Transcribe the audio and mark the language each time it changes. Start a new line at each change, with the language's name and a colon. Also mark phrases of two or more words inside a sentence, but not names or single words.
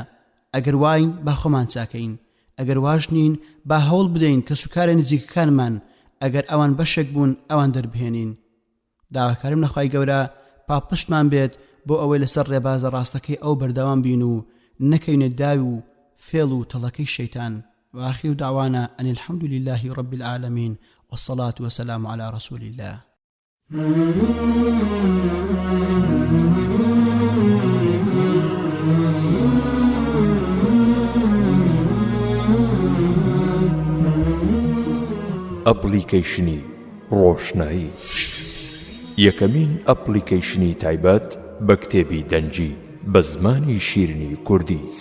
Central Kurdish: ئەگەر واین با خۆمان چاکەین، ئەگەر واش نین با هەوڵ بدەین کە سوکارە نزیکەکانمان ئەگەر ئەوان بەشێک بوون ئەوان دەربهێنین. داواکارم لە خوای گەورە پاپشتمان بێت بۆ ئەوەی لەسەر ڕێبازە ڕاستەکەی ئەو بەردەوام بین و نەکەینە داوی و فێڵ و تەڵەکەی شەیتان.
Arabic: وآخر دعوانا أن الحمد لله رب العالمين والصلاة والسلام على رسول الله.
Central Kurdish: ئەپلیکەیشنی ڕۆشنایی، یەکەمین ئەپلیکەیشنی تایبەت بە کتێبی دەنجی بە زمانی شیرینی کوردی.